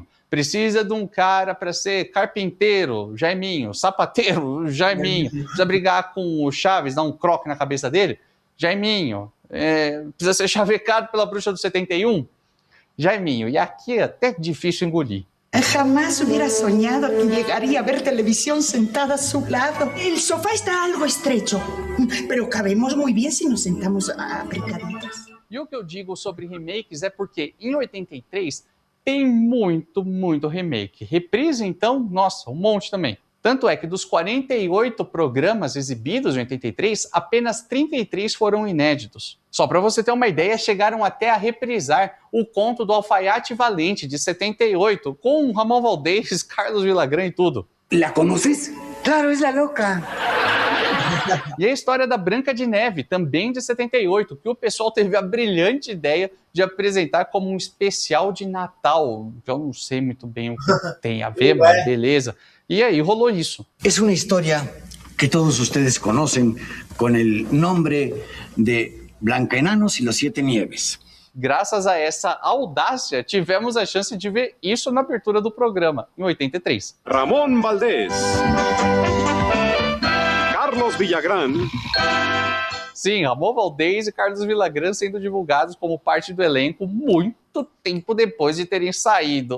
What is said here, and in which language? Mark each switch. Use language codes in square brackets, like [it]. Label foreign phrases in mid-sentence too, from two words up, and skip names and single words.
[pt] Precisa de um cara para ser carpinteiro? Jaiminho. Sapateiro? Jaiminho. Precisa brigar com o Chaves, dar um croque na cabeça dele? Jaiminho. Precisa ser chavecado pela bruxa do 71? Jaiminho, e aqui é até difícil engolir. [es] Jamás hubiera soñado que llegaría a ver televisión sentada a su lado. El sofá está algo estrecho, pero cabemos muy bien si nos sentamos apretaditas. [pt] E o que eu digo sobre remakes é porque em 83 tem muito remake. Reprise, então, nossa, um monte também. Tanto é que dos 48 programas exibidos em 83, apenas 33 foram inéditos. Só para você ter uma ideia, chegaram até a reprisar o conto do Alfaiate Valente, de 78, com Ramon Valdez, Carlos Villagrán e tudo. [es] ¿La conoces? Claro, es la loca. [pt] E a história da Branca de Neve, também de 78, que o pessoal teve a brilhante ideia de apresentar como um especial de Natal. Eu não sei muito bem o que tem a ver, mas beleza. E aí rolou isso. [es] Es una historia que todos ustedes conocen con el nombre de Blancaenanos y los Siete Nieves. [pt] Graças a essa audácia, tivemos a chance de ver isso na abertura do programa, em 83. Ramón Valdés. Carlos Villagrán. Sim, Ramon Valdez e Carlos Villagrán sendo divulgados como parte do elenco muito tempo depois de terem saído.